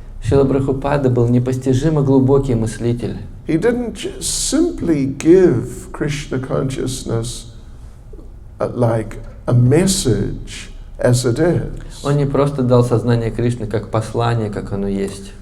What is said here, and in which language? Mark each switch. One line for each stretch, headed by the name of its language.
Russian: Шрила Прабхупада был непостижимо глубокий мыслитель.
English: He didn't just simply give Krishna consciousness like a message as it is.
Russian: Он не просто дал сознание Кришны как послание, как оно есть.